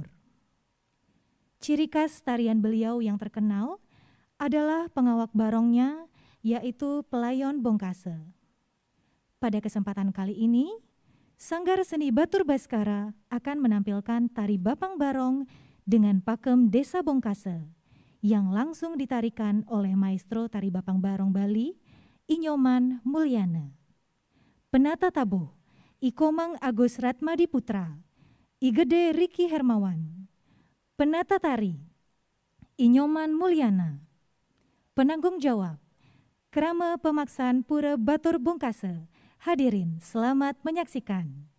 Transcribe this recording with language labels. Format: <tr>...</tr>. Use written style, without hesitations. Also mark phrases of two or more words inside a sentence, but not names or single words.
<id>Ciri khas tarian beliau yang terkenal adalah pengawak barongnya, yaitu pelayon Bongkase. Pada kesempatan kali ini, Sanggar Seni Batur Baskara akan menampilkan tari Bapang Barong dengan pakem Desa Bongkase yang langsung ditarikan oleh Maestro Tari Bapang Barong Bali, Inyoman Mulyana. Penata tabuh, Ikomang Agus Ratmadi Putra, Igede Riki Hermawan. Penata tari, Inyoman Mulyana. Penanggung jawab, Krama Pemaksaan Pura Batur Bungkase. Hadirin, selamat menyaksikan.</id>